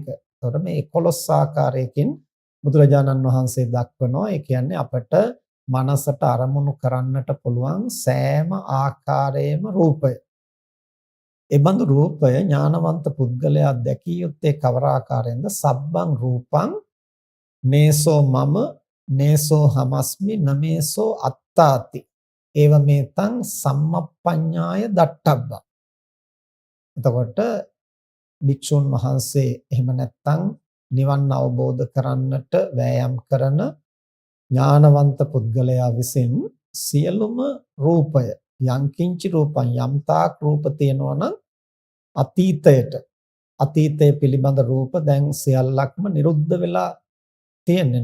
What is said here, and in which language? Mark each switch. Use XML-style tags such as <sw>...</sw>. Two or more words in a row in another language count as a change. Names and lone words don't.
<si>එතකොට මේ 11 ආකාරයකින් බුදුරජාණන් වහන්සේ දක්වනවා. ඒ කියන්නේ අපට මනසට අරමුණු කරන්නට පුළුවන් සෑම ආකාරයේම රූපය. ඒ බඳු රූපය ඥානවන්ත පුද්ගලයා දැකිය යුත්තේ කවර ආකාරයෙන්ද?</si> <pi>සබ්බං රූපං නේසෝ මම නේසෝ හමස්මි නමේසෝ අත්තාති ඒව මේතං සම්මප්පඤ්ඤාය දට්ඨබ්බා.</pi> <si>එතකොට භික්ෂුන් වහන්සේ එහෙම නැත්නම් නිවන් අවබෝධ කරන්නට වෑයම් කරන ඥානවන්ත පුද්ගලයා විසින් සියලුම රූපය</si> <pi>යංකින්චි රූපං</pi> <si>යම්තාක් රූප තියෙනවා නම් අතීතය පිළිබඳ රූප දැන් සියල්ලක්ම නිරුද්ධ වෙලා තියෙන්නේ.</si>